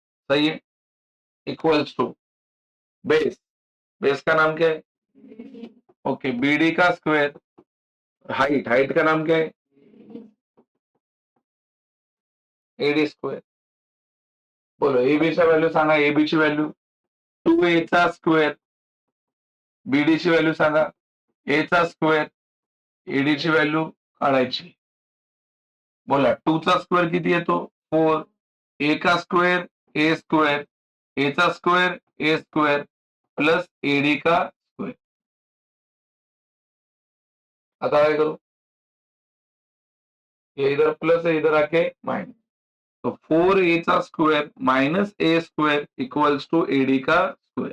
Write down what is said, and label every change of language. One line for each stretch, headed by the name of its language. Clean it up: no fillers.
Hindi: सही है, equals to base, base का नाम क्या है, ओके, बीडी का स्क्वायर, हाइट, हाइट का नाम क्या है, एडी स्क्वायर।
Marathi: बोलो एबीचा व्हॅल्यू सांगा, एबीची व्हॅल्यू 2a चा स्क्वेअर, बीडी ची व्हॅल्यू सांगा, ए चा स्क्वेअर, एडी ची व्हॅल्यू काढायची। बोला 2 चा स्क्वेअर किती येतो, 4, ए का स्क्वेअर, ए स्क्वेअर, ए चा स्क्वेअर, ए स्क्वेअर प्लस एडी का स्क्वेअर। आता काय करू,
Hindi: ये इधर प्लस है, इधर आके माइनस, तो 4a चा square minus A square equals to AD का स्क्वेअर।